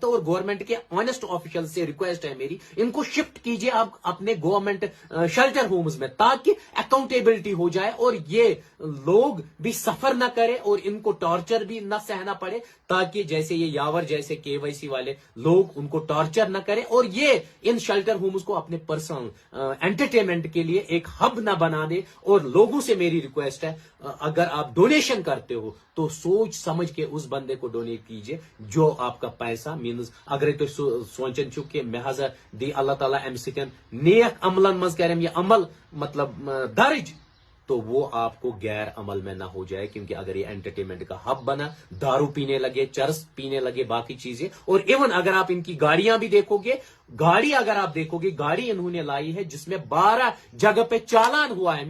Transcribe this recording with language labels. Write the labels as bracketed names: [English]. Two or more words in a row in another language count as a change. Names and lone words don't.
[Urdu] اور گورنمنٹ کے [English] honest official [Urdu] سے ریکویسٹ ہے میری، ان کو شفٹ کیجیے آپ اپنے [English] government shelter homes [Urdu] میں، تاکہ اکاؤنٹیبلٹی ہو جائے اور یہ لوگ بھی سفر نہ کرے اور ان کو ٹارچر بھی نہ سہنا پڑے، تاکہ جیسے یہ یاور جیسے KYC والے لوگ ان کو ٹارچر نہ کرے، اور یہ ان [English] shelter homes [Urdu] کو اپنے [English] personal entertainment [Urdu] کے لیے ایک ہب نہ بنا دے. اور لوگوں سے میری ریکویسٹ ہے، اگر آپ ڈونیشن کرتے ہو تو سوچ سمجھ کے اس بندے کو ڈونیٹ کیجیے جو آپ کا پیسہ مینز. [Kashmiri] اگر تھی سوچان چھو کہ مے ہسا دی اللہ تعالیٰ امہ سۭتۍ نیک عملن مز کرم یہ عمل مطلب درج، [Urdu] تو وہ آپ کو غیر عمل میں نہ ہو جائے. کیونکہ اگر یہ انٹرٹینمنٹ کا ہب بنا، دارو پینے لگے، چرس پینے لگے، باقی چیزیں. اور ایون اگر آپ ان کی گاڑیاں بھی دیکھو گے، گاڑی اگر آپ دیکھو گے، گاڑی انہوں نے لائی ہے جس میں 12 جگہ پہ چالان ہوا ہے.